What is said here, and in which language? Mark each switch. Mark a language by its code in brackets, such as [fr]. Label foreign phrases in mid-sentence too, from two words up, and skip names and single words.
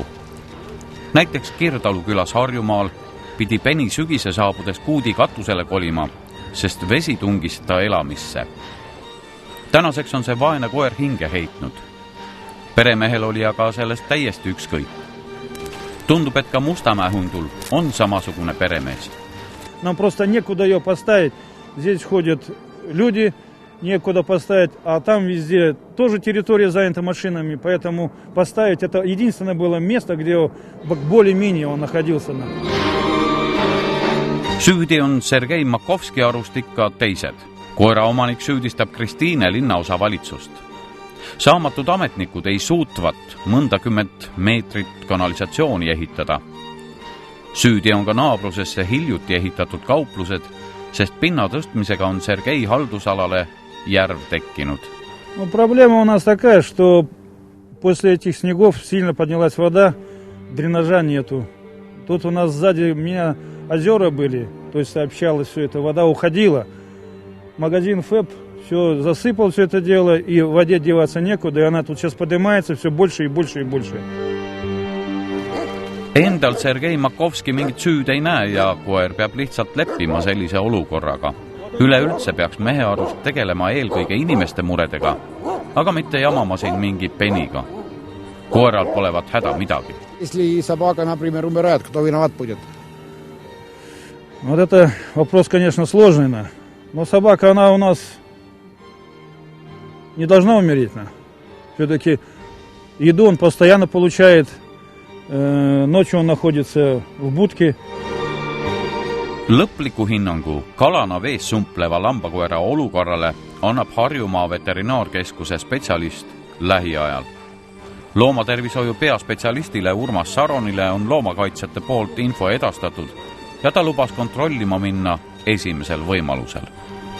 [et] Näiteks Kirdalu külas Harjumaal pidi Peni sügise saabudes kuudi katusele kolima, sest vesi tungis ta elamisse. Tänaseks on see vaene koer hinge heitnud. Peremehel oli aga sellest täiesti ükskõik. Tundub, et ka Mustamäe hundul on samasugune peremees. [ru] Нам просто некуда ее поставить. Здесь ходят люди, некуда поставить, а там везде тоже территория занята машинами, поэтому поставить это единственное было место, где более-менее он находился. [et] Süüdi on Sergei Makovski arust ikka teised. Koera omanik süüdistab Kristiine linnaosa valitsust. Saamatud ametnikud ei suutvat mõndakümmet meetrit kanalisatsiooni ehitada. Süüdi on ka naabrusesse hiljuti ehitatud kauplused, sest pinna tõstmisega on Sergei haldusalale järv tekkinud. [ru] Проблема у нас такая, что после этих снегов сильно поднялась вода, дренажа нету. Тут у нас сзади меня озера были, то есть сообщалось все это, вода уходила. Магазин ФЭП все засыпал все это дело, и в воде деваться некуда, и она тут сейчас поднимается все больше и больше и больше. [et] Endal Sergei Makovski mingit süüd ei näe ja koer peab lihtsalt leppima sellise olukorraga. Üleüldse peaks mehe arust tegelema eelkõige inimeste muredega, aga mitte jamama siin mingi Peniga. Koeral polevat häda midagi. [ru] Если собака, например, умирает, кто виноват будет? Вот это вопрос, конечно, сложный, но собака, она у нас не должна умереть. Все-таки еду он постоянно получает, ночью он находится в будки. [et] Lõpliku hinnangu kalana vees sumpleva lambakoera olukorrale annab Harjumaa veterinaarkeskuse spetsialist lähiajal. Loomatervishoiu peaspetsialistile Urmas Saronile on loomakaitsjate poolt info edastatud ja ta lubas kontrollima minna esimesel võimalusel.